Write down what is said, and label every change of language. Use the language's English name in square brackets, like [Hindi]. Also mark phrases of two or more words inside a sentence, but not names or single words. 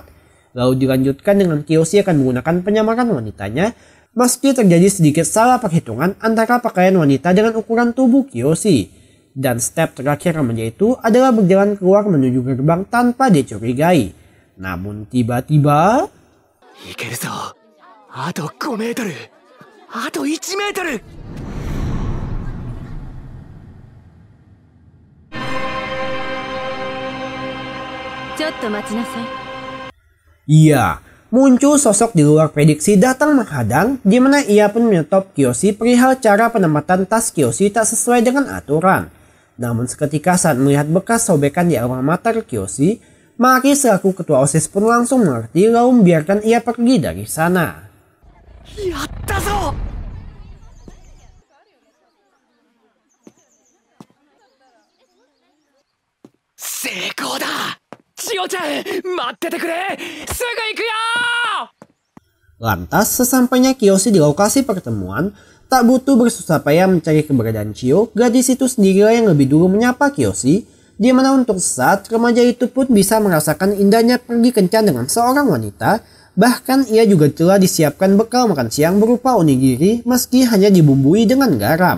[Indonesian] Lalu dilanjutkan dengan Kiyoshi akan menggunakan penyamaran wanitanya, meski terjadi sedikit salah perhitungan antara pakaian wanita dengan ukuran tubuh Kiyoshi. Dan step terakhir remaja itu adalah berjalan keluar menuju gerbang tanpa dicurigai. Namun tiba-tiba... [Japanese] Ikeru, あと5メートル、あと1メートル。ちょっと待ちなさい。 [Indonesian] Iya, muncul sosok di luar prediksi datang menghadang, di mana ia pun menyetop Kiyoshi perihal cara penempatan tas Kiyoshi tak sesuai dengan aturan. Namun seketika saat melihat bekas sobekan di alma mater Kiyoshi, Maki selaku ketua OSIS pun langsung mengerti lalu membiarkan ia pergi dari sana. [Japanese] やったぞ！成功だ! チヨちゃん、待っててくれ! すぐ行くよ! [Indonesian] Lantas, sesampainya Kiyoshi di lokasi pertemuan, tak butuh bersusah payah mencari keberadaan Chiyo, gadis itu sendirilah yang lebih dulu menyapa Kiyoshi, di mana untuk sesaat remaja itu pun bisa merasakan indahnya pergi kencan dengan seorang wanita, bahkan ia juga telah disiapkan bekal makan siang berupa onigiri meski hanya dibumbui dengan garam.